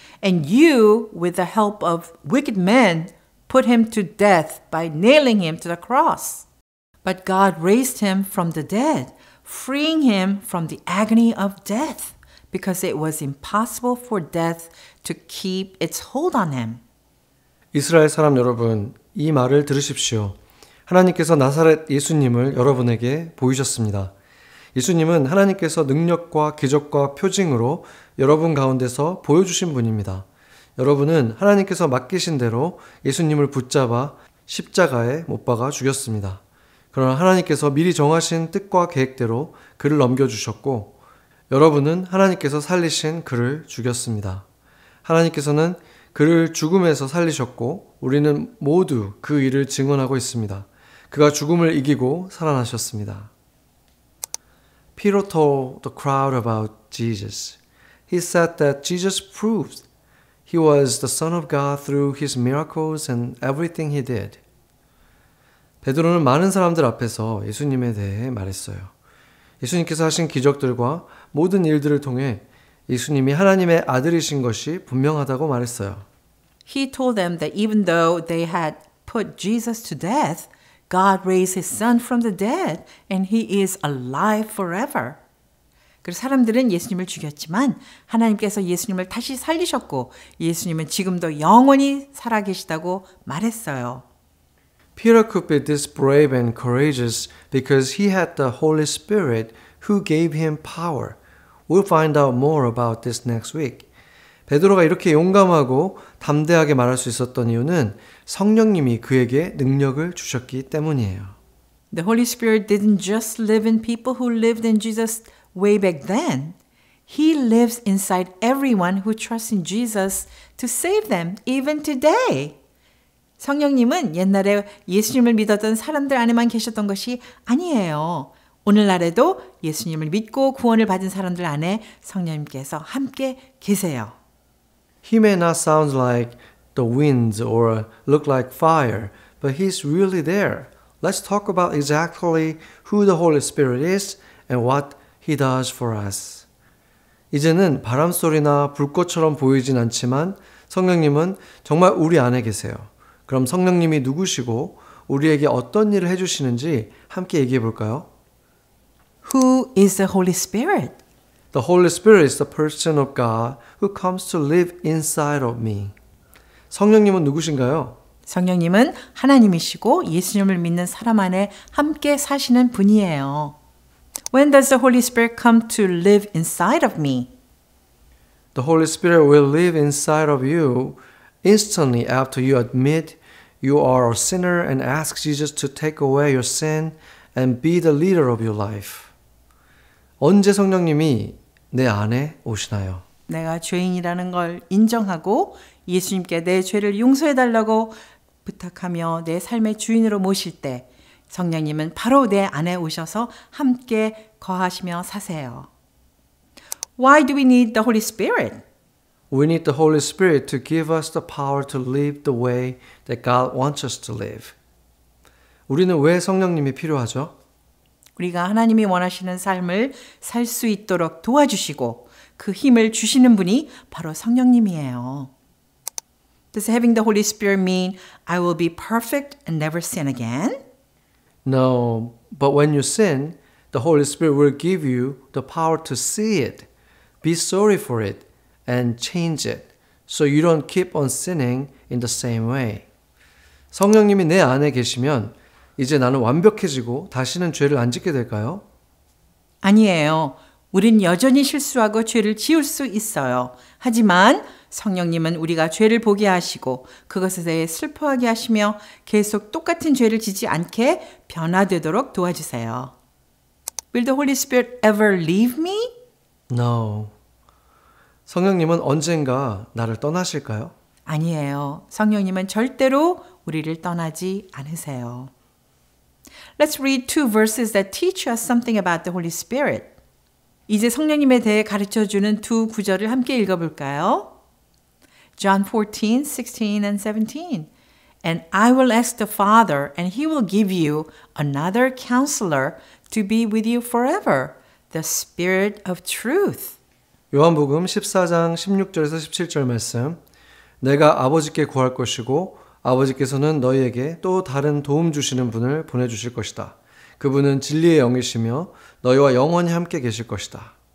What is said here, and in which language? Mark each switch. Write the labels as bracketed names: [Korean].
[English] And you, with the help of wicked men, put him to death by nailing him to the cross. But God raised him from the dead, freeing him from the agony of death, because it was impossible for death to keep its hold on him. [Korean] 이스라엘 사람 여러분, 이 말을 들으십시오. 하나님께서 나사렛 예수님을 여러분에게 보이셨습니다. 예수님은 하나님께서 능력과 기적과 표징으로 여러분 가운데서 보여주신 분입니다. 여러분은 하나님께서 맡기신 대로 예수님을 붙잡아 십자가에 못 박아 죽였습니다. 그러나 하나님께서 미리 정하신 뜻과 계획대로 그를 넘겨주셨고 여러분은 하나님께서 살리신 그를 죽였습니다. 하나님께서는 그를 죽음에서 살리셨고 우리는 모두 그 일을 증언하고 있습니다. 그가 죽음을 이기고 살아나셨습니다. [English] Peter told the crowd about Jesus. He said that Jesus proved he was the Son of God through his miracles and everything he did. [Korean] 베드로는 많은 사람들 앞에서 예수님에 대해 말했어요. 예수님께서 하신 기적들과 모든 일들을 통해 예수님이 하나님의 아들이신 것이 분명하다고 말했어요. [English] He told them that even though they had put Jesus to death, God raised his son from the dead and he is alive forever. [Korean] 그래서 사람들은 예수님을 죽였지만 하나님께서 예수님을 다시 살리셨고 예수님은 지금도 영원히 살아계시다고 말했어요. [English] Peter could be this brave and courageous because he had the Holy Spirit who gave him power. We'll find out more about this next week. [Korean] 베드로가 이렇게 용감하고 담대하게 말할 수 있었던 이유는 성령님이 그에게 능력을 주셨기 때문이에요. [English] The Holy Spirit didn't just live in people who lived in Jesus way back then. He lives inside everyone who trusts in Jesus to save them even today. [Korean] 성령님은 옛날에 예수님을 믿었던 사람들 안에만 계셨던 것이 아니에요. 오늘날에도 예수님을 믿고 구원을 받은 사람들 안에 성령님께서 함께 계세요. [English] He may not sound like the winds or look like fire, but he's really there. Let's talk about exactly who the Holy Spirit is and what he does for us. [Korean] 이제는 바람소리나 불꽃처럼 보이진 않지만 성령님은 정말 우리 안에 계세요. 그럼 성령님이 누구시고 우리에게 어떤 일을 해주시는지 함께 얘기해 볼까요? [English] Who is the Holy Spirit? The Holy Spirit is the person of God who comes to live inside of me. [Korean] 성령님은 누구신가요? 성령님은 하나님이시고 예수님을 믿는 사람 안에 함께 사시는 분이에요. [English] When does the Holy Spirit come to live inside of me? The Holy Spirit will live inside of you instantly after you admit you are a sinner and ask Jesus to take away your sin and be the leader of your life. [Korean] 언제 성령님이 내 안에 오시나요? 내가 죄인이라는 걸 인정하고 예수님께 내 죄를 용서해 달라고 부탁하며 내 삶의 주인으로 모실 때 성령님은 바로 내 안에 오셔서 함께 거하시며 사세요. [English] Why do we need the Holy Spirit? We need the Holy Spirit to give us the power to live the way that God wants us to live. [Korean] 우리는 왜 성령님이 필요하죠? 우리가 하나님이 원하시는 삶을 살 수 있도록 도와주시고 그 힘을 주시는 분이 바로 성령님이에요. [English] Does having the Holy Spirit mean I will be perfect and never sin again? No, but when you sin, the Holy Spirit will give you the power to see it, be sorry for it, and change it, so you don't keep on sinning in the same way. [Korean] 성령님이 내 안에 계시면 이제 나는 완벽해지고 다시는 죄를 안 짓게 될까요? 아니에요. 우린 여전히 실수하고 죄를 지을 수 있어요. 하지만 성령님은 우리가 죄를 보게 하시고 그것에 대해 슬퍼하게 하시며 계속 똑같은 죄를 지지 않게 변화되도록 도와주세요. [English] Will the Holy Spirit ever leave me? No. [Korean] 성령님은 언젠가 나를 떠나실까요? 아니에요. 성령님은 절대로 우리를 떠나지 않으세요. [English] Let's read two verses that teach us something about the Holy Spirit. [Korean] 이제 성령님에 대해 가르쳐주는 두 구절을 함께 읽어볼까요? [English] John 14, 16 and 17. And I will ask the Father, and he will give you another counselor to be with you forever, the Spirit of truth. [Korean] 요한복음 14장 16절에서 17절 말씀. 내가 아버지께 구할 것이고 아버지께서는 너희에게 또 다른 도움 주시는 분을 보내주실 것이다. 그분은 진리의 영이시며 너희와 영원히 함께 계실 것이다.